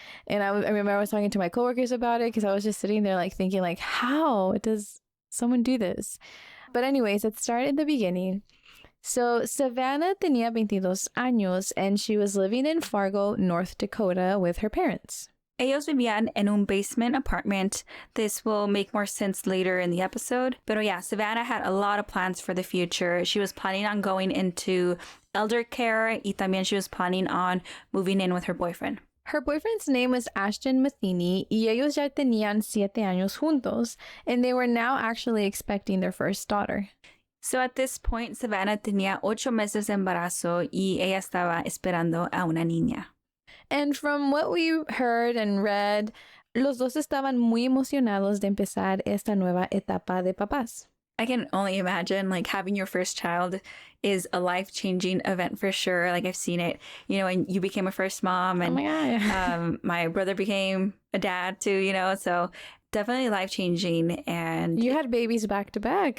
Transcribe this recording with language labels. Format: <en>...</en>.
<en>And I remember I was talking to my coworkers about it because I was just sitting there like thinking like, how does someone do this? But anyways, let's start at the beginning. So, Savanna</en> <es>tenía 22 años</es> <en>and she was living in Fargo, North Dakota with her parents.</en> <es>Ellos vivían en un</es> <en>basement apartment. This will make more sense later in the episode. But yeah, Savanna had a lot of plans for the future. She was planning on going into elder care,</en> <es>y también</es> <en>she was planning on moving in with her boyfriend. Her boyfriend's name was Ashton Matheny,</en> <es>y ellos ya tenían 7 años juntos,</es> <en>and they were now actually expecting their first daughter. So at this point,</en> <es>Savanna tenía 8 meses de embarazo y ella estaba esperando a una niña.</es> <en>And from what we heard and read,</en> <es>los dos estaban muy emocionados de empezar esta nueva etapa de papás.</es> <en>I can only imagine like having your first child is a life-changing event for sure. Like I've seen it, you know, and you became a first mom and oh my God. My brother became a dad too, you know, so definitely life-changing. And you had babies back to back.</en>